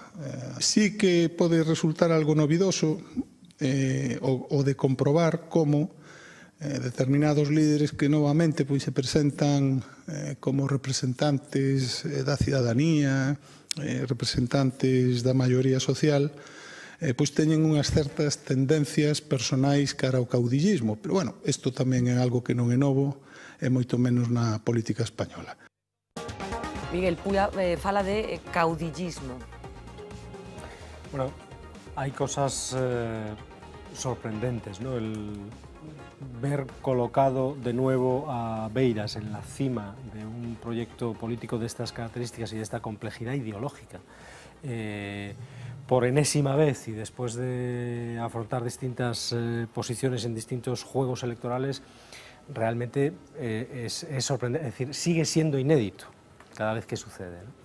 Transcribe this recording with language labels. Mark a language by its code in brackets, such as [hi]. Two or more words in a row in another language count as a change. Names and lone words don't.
[gl] Sí que pode resultar algo novidoso o de comprobar como determinados líderes que novamente pois se presentan como representantes da cidadanía, representantes da maioría social, pois teñen unhas certas tendencias personais cara ao caudillismo. Pero, bueno, isto tamén é algo que non é novo, e moito menos na política española. Miguel Pula fala de caudillismo. [es] Bueno, hay cosas sorprendentes, ¿no? El ver colocado de nuevo a Beiras en la cima de un proyecto político de estas características y de esta complejidad ideológica, por enésima vez y después de afrontar distintas posiciones en distintos juegos electorales, realmente es sorprendente, es decir, sigue siendo inédito cada vez que sucede, ¿no?